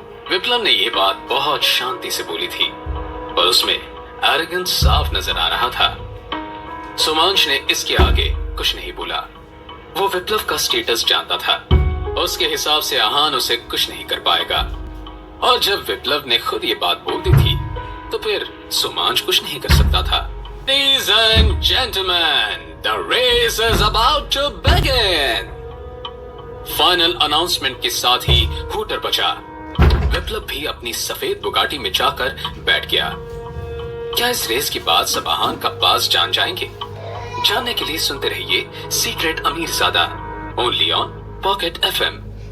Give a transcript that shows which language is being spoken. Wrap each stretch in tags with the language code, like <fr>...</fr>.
<hi>विप्लव ने यह बात बहुत शांति से बोली थी और उसमें एरोगेंस साफ नजर आ रहा था। सुमांश ने इसके आगे कुछ नहीं बोला। वो विप्लव का स्टेटस जानता था। उसके हिसाब से आहान उसे कुछ नहीं कर पाएगा, और जब विप्लव ने खुद ये बात बोल दी थी तो फिर सुमांश कुछ नहीं कर सकता था।</hi> <en>Ladies and gentlemen, the race is about to begin.</en> <hi>Final announcement के साथ ही हूटर बजा। विप्लव भी अपनी सफेद बुगाटी में जाकर बैठ गया। क्या इस रेस के बाद सब आहान का पास जान जाएंगे? जानने के लिए सुनते रहिए secret अमीरजादा, only on pocket FM।</hi>